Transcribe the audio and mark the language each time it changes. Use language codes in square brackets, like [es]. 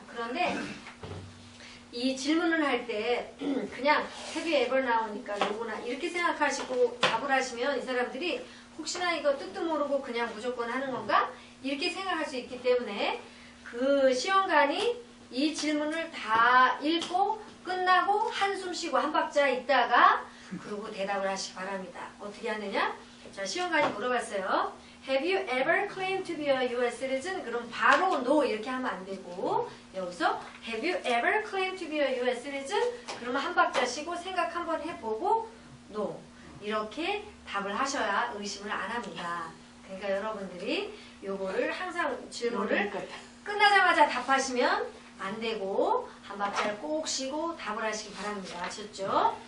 [ko] 그런데 이 질문을 할 때 그냥 have you ever 나오니까 no구나 이렇게 생각하시고 답을 하시면 이 사람들이 혹시나 이거 뜻도 모르고 그냥 무조건 하는 건가? 이렇게 생각할 수 있기 때문에 그 시험관이 이 질문을 다 읽고 끝나고 한숨 쉬고 한 박자 있다가 그리고 대답을 하시기 바랍니다. 어떻게 하느냐? 자, 시험관이 물어봤어요. [en] Have you ever claimed to be a U.S. citizen? [ko] 그럼 바로 no 이렇게 하면 안 되고 여기서 [en] Have you ever claimed to be a U.S. citizen? [ko] 그러면 한 박자 쉬고 생각 한번 해보고 no 이렇게 답을 하셔야 의심을 안 합니다. 그러니까 여러분들이 요거를 항상 질문을 끝나자마자 답하시면 안 되고 한 박자를 꼭 쉬고 답을 하시기 바랍니다. 아셨죠?